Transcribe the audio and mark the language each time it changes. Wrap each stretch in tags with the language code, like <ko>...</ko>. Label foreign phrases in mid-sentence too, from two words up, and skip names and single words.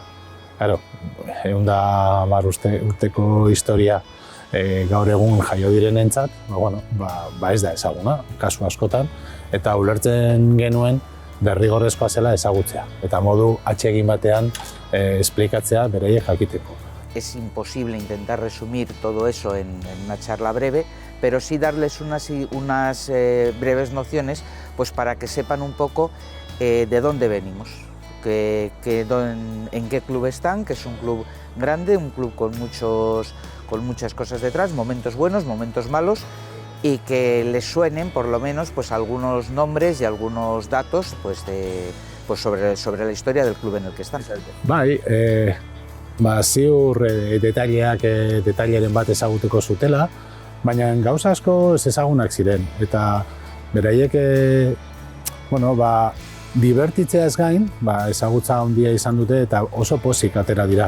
<eu>Claro, 110 urteko historia gaur egun jaio direnentzat, ez da ezaguna, kasu askotan, eta ulertzen genuen derrigorrezkoa zela ezagutzea, eta modu atsegin batean esplikatzea beraiek jakiteko.</eu> <es>Es imposible intentar resumir todo eso en una charla breve, pero sí darles unas breves nociones pues para que sepan un poco de dónde venimos, en qué club están, que es un club grande, un club con muchas cosas detrás, momentos buenos, momentos malos, y que les suenen por lo menos pues algunos nombres y algunos datos pues sobre la historia del club en el que están.</es> <eu>Bai, ziur detaileren bat ezagutuko zutela, baina gauza asko ez ezagunak ziren, eta beraiek divertitzea ez gain, ezagutza handia izan dute eta oso pozik atera dira.</eu>